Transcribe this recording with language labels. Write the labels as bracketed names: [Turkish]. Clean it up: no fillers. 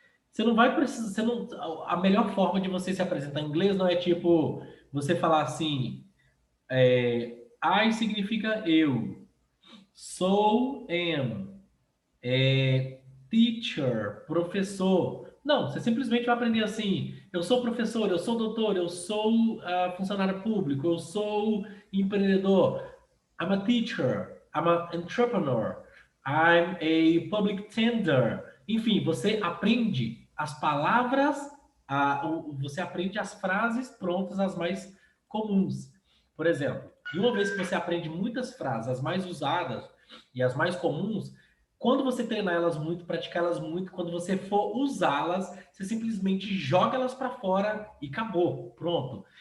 [Portuguese] Você não vai precisar, a melhor forma de você se apresentar em inglês não é tipo você falar assim, I significa eu, sou, am, teacher, professor. Não, você simplesmente vai aprender assim: eu sou professor, eu sou doutor, eu sou funcionário público, eu sou empreendedor. [English] I'm a teacher, I'm an entrepreneur, I'm a public tender. [Portuguese] Enfim, você aprende as palavras, você aprende as frases prontas, as mais comuns. Por exemplo, e uma vez que você aprende muitas frases, as mais usadas e as mais comuns, quando você treinar elas muito, praticar elas muito, quando você for usá-las, você simplesmente joga elas para fora e acabou, pronto.